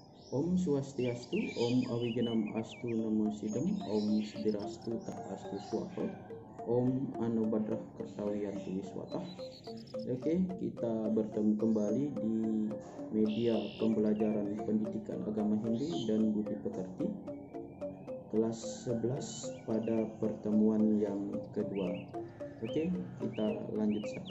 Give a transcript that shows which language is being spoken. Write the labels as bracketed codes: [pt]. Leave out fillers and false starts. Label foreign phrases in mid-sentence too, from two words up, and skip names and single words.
[sa] Om Swastiastu, Om Awigenam Astu Namo Sidem, Om Sidirastu Tak Astu Swaha, Om Anubadrah Kertawiyantu Wiswatah. [id] Oke, kita bertemu kembali di media pembelajaran pendidikan agama Hindu dan Budi Pekerti kelas 11 pada pertemuan yang kedua. Oke, kita lanjut saja.